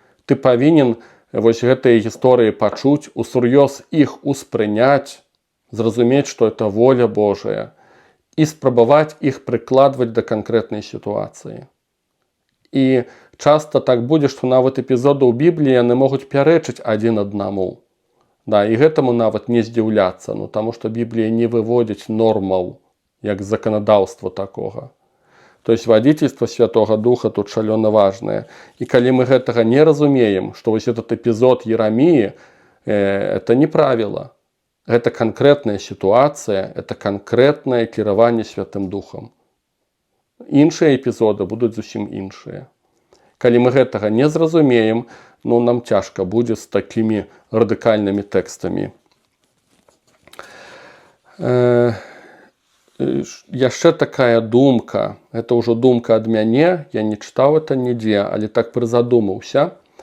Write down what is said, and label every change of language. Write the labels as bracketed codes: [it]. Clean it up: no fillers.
[be] Ты павінен вось гэтыя гісторыі пачуць, усур'ёз іх успрыняць, зразумець, што это воля Божая, і спрабаваць іх прыкладваць да канкрэтнай сітуацыі. І часта так будзе, што нават эпізоды ў Бібліі яны могуць пярэчыць адзін аднаму. Да, і гэтаму нават не здзіўляцца, ну, таму што Біблія не выводзіць нормаў, як заканадаўства такога. [ru] То есть водительство Святого Духа тут шалёна важное. И [be] калі мы гэтага не разумеем, [ru] что вось этот эпизод Ерамии, это не правило. Это конкретная ситуация, это конкретное кіраванне Святым Духом. [be] Іншыя эпизоды будуць зусім іншыя. Калі мы гэтага не зразумеем, ну, нам цяжка будзе з такімі радыкальнымі тэкстамі. Яшчэ такая думка, это ўжо думка ад мяне, я не чытаў это нідзе, але так прызадумаўся.